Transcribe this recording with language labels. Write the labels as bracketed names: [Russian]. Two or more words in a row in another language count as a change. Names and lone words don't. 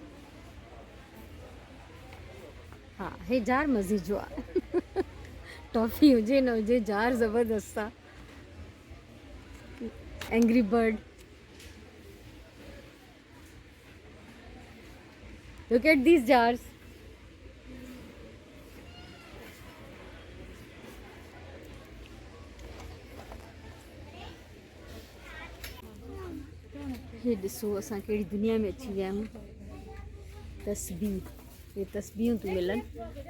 [Sindhi] हा हे जार मज़े जो आहे। टॉफ़ी हुजे न हुजे जार ज़बरदस्त आहे। [English] एंग्री बर्ड, look at these jars. [Sindhi] हे ॾिसो असां कहिड़ी दुनिया में अची विया आहियूं। तस्बीह, हे तस्बीहूं थियूं मिलनि।